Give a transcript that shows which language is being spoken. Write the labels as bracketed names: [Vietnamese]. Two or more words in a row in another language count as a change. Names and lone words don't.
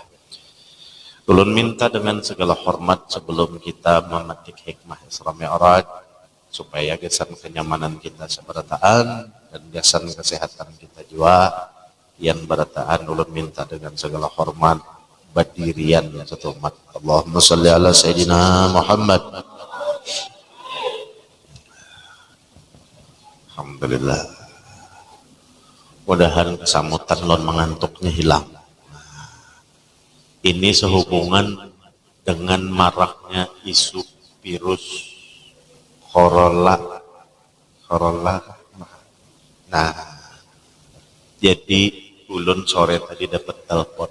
[Banjar] Ulun minta dengan segala hormat sebelum kita memetik hikmah Isra Mi'raj, supaya gasan kenyamanan kita seberataan dan gasan kesehatan kita juga yang berataan, ulun minta dengan segala hormat berdirian satu umat. [Arabic] Allahumma salli ala Sayyidina Muhammad. [Banjar] Alhamdulillah. Mudahan kesamutan lon mengantuknya hilang. Ini sehubungan dengan maraknya isu virus corona. Nah, jadi ulun sore tadi dapat telepon.